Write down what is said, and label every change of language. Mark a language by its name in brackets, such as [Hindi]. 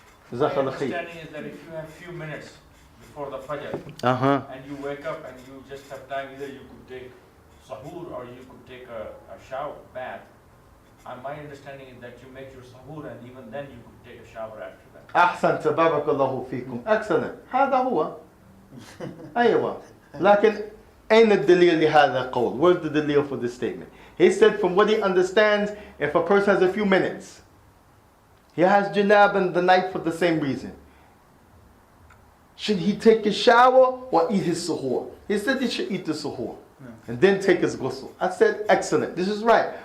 [English] So, my understanding is that if you have few minutes before the Fajr, Uh-huh. and you wake up and you just have time, either you could take sahur or you could take a shower, bath. My understanding is that you make your sahur and even then you could take a shower after that. [Arabic] أحسنت بارك الله فيكم. [English] Excellent. [Arabic] هذا هو. أيوة. لكن أين الدليل لهذا القول? [English] Where's the delil for this statement? He said from what he understands, if a person has a few minutes, he has janab in the night for the same reason. Should he take a shower or eat his suhoor? He said he should eat the suhoor and then take his ghusl. I said, excellent. This is right.